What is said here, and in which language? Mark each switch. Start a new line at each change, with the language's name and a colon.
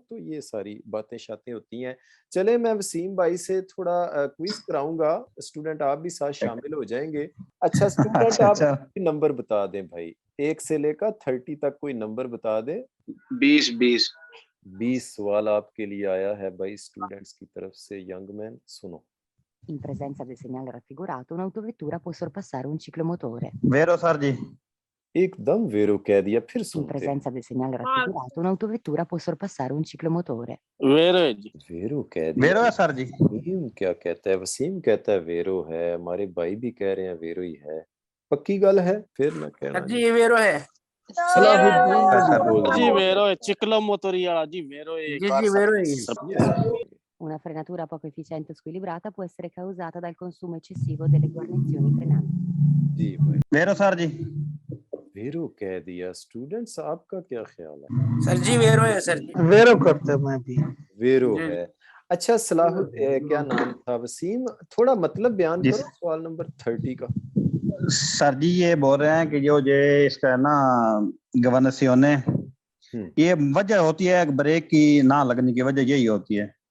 Urdu: تو یہ ساری باتیں شاتیں ہوتی ہیں. چلے میں وسیم بھائی سے تھوڑا کوئز کراؤں گا, اسٹوڈنٹ آپ بھی ساتھ شامل ہو جائیں گے. اچھا اسٹوڈنٹ اچھا آپ اچھا. نمبر بتا دیں بھائی, 1 سے لے کر 30 تک کوئی nnumber بتا دیں. 20 20 سوال آپ کے لیے آیا ہے بھائی اسٹوڈنٹس کی طرف سے. ینگ مین سنو.
Italian: In presenza del segnale raffigurato, un'autovettura può sorpassare un ciclomotore.
Urdu: Veeru سر جی. ایک دم ویرو کہہ دیا, پھر
Italian: In
Urdu: سنتے.
Italian: presenza del segnale raffigurato, un'autovettura può sorpassare un ciclomotore.
Urdu: Veeru کہہ دیا. ویرو ہے سر جی. وسیم کیا کہتا ہے, وسیم کہتا ہے ویرو ہے, ہمارے بھائی بھی کہہ رہے ہیں ویرو ہی ہے. پکی گل ہے, پھر میں کہنا جی یہ ویرو ہے. صلاح الدین بھی بول جی دیا. ویرو ciclo motoriala جی ویرو جی ویرو ہے یہ.
Italian: Una frenatura poco efficiente o squilibrata può essere causata dal consumo eccessivo delle guarnizioni frenanti.
Urdu: جی بھائی ویرو سر جی. ویرو کہہ دیا. اسٹوڈنٹس آپ کا کیا خیال ہے؟ سر جی ویرو ہے سر جی. ویرو کرتے میں بھی. ویرو جی. ہے. اچھا صلاح کیا نام تھا وسیم، تھوڑا مطلب بیان جی کرو سوال نمبر 30 کا. سر جی یہ بول رہے ہیں کہ جو اس کا ہے نا گورنسیونے، یہ وجہ ہوتی ہے بریک کی نہ لگنے کی وجہ یہی ہوتی ہے